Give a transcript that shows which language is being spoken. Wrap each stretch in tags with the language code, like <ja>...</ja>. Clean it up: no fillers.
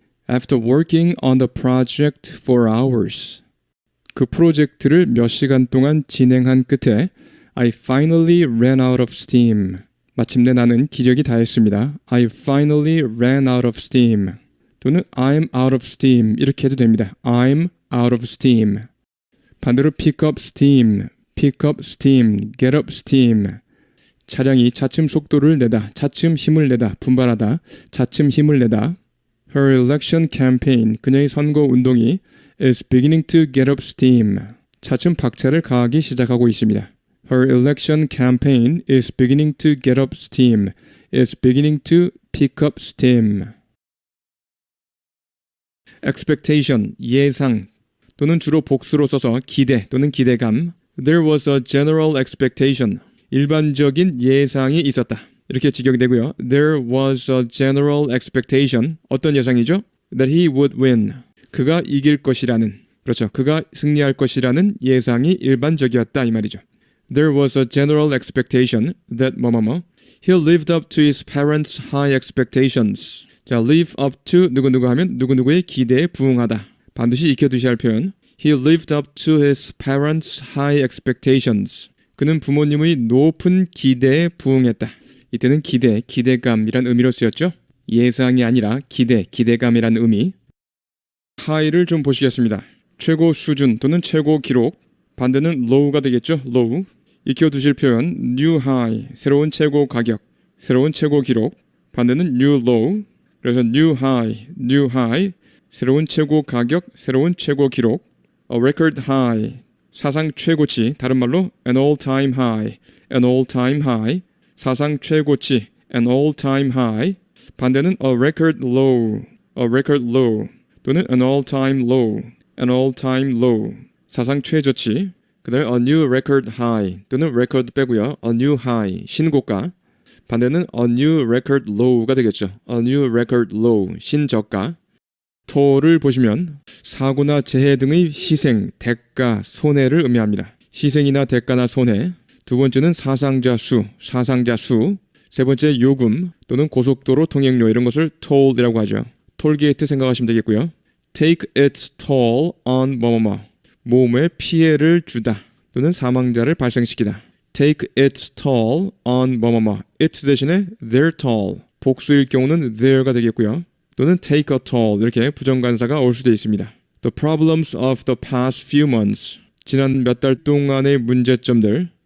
<en>After working on the project for hours,</en> <ko>그 프로젝트를 몇 시간 동안 진행한 끝에</ko> <en>I finally ran out of steam.</en> <ko>마침내 나는 기력이 다했습니다.</ko> <en>I finally ran out of steam. 또는 I'm out of steam</en> <ko>이렇게 해도 됩니다.</ko> <en>I'm out of steam. 반대로 pick up steam, pick up steam, get up steam.</en> <ko>차량이 차츰 속도를 내다, 차츰 힘을 내다, 분발하다, 차츰 힘을 내다.</ko> <en>Her election campaign,</en> <ko>그녀의 선거 운동이</ko> <en>is beginning to get up steam.</en> <ko>차츰 박차를 가하기 시작하고 있습니다.</ko> <en>Her election campaign is beginning to get up steam. is beginning to pick up steam.</en> <ko>expectation, 예상 또는 주로 복수로 써서 기대 또는 기대감.</ko> <en>There was a general expectation.</en> <ko>일반적인 예상이 있었다. 이렇게 직역이 되고요.</ko> <en>There was a general expectation.</en> <ko>어떤 예상이죠?</ko> <en>That he would win.</en> <ko>그가 이길 것이라는, 그렇죠. 그가 승리할 것이라는 예상이 일반적이었다 이 말이죠.</ko> <en>There was a general expectation that 뭐뭐뭐. He lived up to his parents' high expectations.</en> <ko>자, live up to 누구누구 하면 누구누구의 기대에 부응하다. 반드시 익혀두셔야 할 표현.</ko> <en>He lived up to his parents' high expectations.</en> <ko>그는 부모님의 높은 기대에 부응했다. 이때는 기대, 기대감이란 의미로 쓰였죠. 예상이 아니라 기대, 기대감이란 의미. high를 좀 보시겠습니다. 최고 수준 또는 최고 기록. 반대는 low가 되겠죠.</ko> <en>low.</en> <ko>익혀두실 표현 new high, 새로운 최고 가격, 새로운 최고 기록. 반대는 new low. 그래서 new high, 새로운 최고 가격, 새로운 최고 기록.</ko> <en>A record high,</en> <ko>사상 최고치, 다른 말로</ko> <en>an all-time high, an all-time high, 사상 최고치, an all-time high. 반대는 a record low, a record low, 또는 an all-time low, an all-time low,</en> <ko>사상 최저치. 그 다음에</ko> <en>a new record high,</en> <ko>또는 record 빼고요,</ko> <en>a new high, 신고가. 반대는 a new record low가 되겠죠. a new record low, 신저가.</en> <ko>toll을 보시면 사고나 재해 등의 희생, 대가, 손해를 의미합니다. 희생이나 대가나 손해. 두 번째는 사상자 수, 사상자 수. 세 번째 요금 또는 고속도로 통행료 이런 것을 toll이라고 하죠. 톨게이트 생각하시면 되겠고요.</ko> <en>take its toll on 뭐뭐뭐.</en> <ko>몸에 피해를 주다 또는 사망자를 발생시키다.</ko> <en>take its toll on 뭐뭐뭐. it 대신에 their toll.</en> <ko>복수일 경우는 their가 되겠고요. 또는 take a toll 이렇게 부정관사가 올 수도 있습니다.</ko> <en>The problems of the past few months.</en> <ko>지난 몇 달 동안의 문제점들.</ko>